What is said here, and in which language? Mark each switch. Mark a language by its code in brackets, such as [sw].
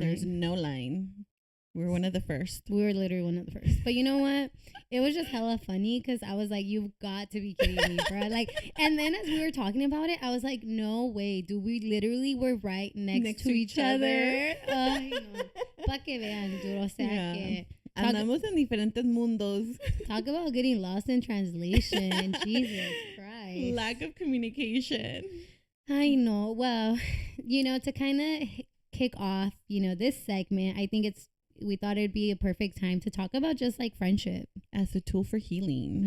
[en] There's no line. We were one of the first. We were literally one of the first. But you know what? It was just hella funny because I was like, you've got to be kidding me, bro. Like, and then as we were talking about it, I was like, no way. Dude, we literally were right next to each other. [es] Ay, no. Pa' que vean, dude. O sea, que... Andamos en diferentes mundos. [en] Talk about getting lost in translation. Jesus Christ. Lack of communication. I know. Well, to kind of kick off, this segment, I think we thought it'd be a perfect time to talk about just like friendship as a tool for healing.